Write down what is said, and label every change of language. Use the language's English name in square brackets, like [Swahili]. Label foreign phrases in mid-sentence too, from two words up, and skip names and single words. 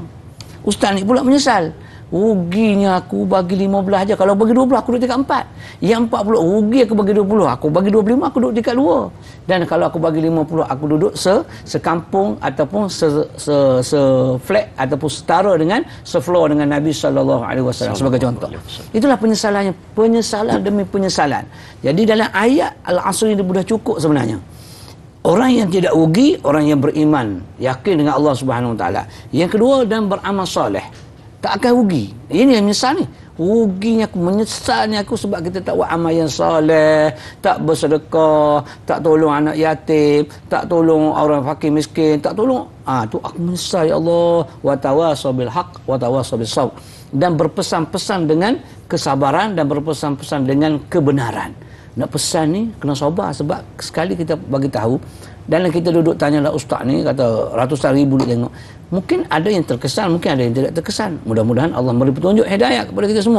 [Malay] Ustaz ni pula menyesal. Ruginya aku bagi 15 aja. Kalau bagi 20 aku duduk tingkat 4. Yang 40 rugi aku bagi 20. Aku bagi 25 aku duduk tingkat 2. Dan kalau aku bagi 50 aku duduk sekampung ataupun se-flat ataupun setara dengan se-floor dengan Nabi [Arabic] صلى الله عليه وسلم [Malay] sebagai contoh. Itulah penyesalannya, penyesalan demi penyesalan. Jadi dalam ayat Al-Asr ini sudah cukup sebenarnya. Orang yang tidak rugi, orang yang beriman, yakin dengan Allah [Arabic] سبحانه وتعالى. [Malay] Yang kedua, dan beramal soleh. Tak akan rugi. Ini yang menyesal ni. Ruginya aku, menyesalnya aku sebab kita tak buat amal yang soleh, tak bersedekah, tak tolong anak yatim, tak tolong orang fakir miskin, tak tolong. Tu aku menyesal [Arabic] يا الله. وتواصوا بالحق وتواصوا بالصبر. [Malay] Dan berpesan-pesan dengan kesabaran dan berpesan-pesan dengan kebenaran. Nak pesan ni kena sabar sebab sekali kita bagi tahu dan kita duduk tanyalah ustaz ni, kata ratusan ribu duduk tengok. Mungkin ada yang terkesan, mungkin ada yang tidak terkesan. Mudah-mudahan Allah beri petunjuk hidayah kepada kita semua.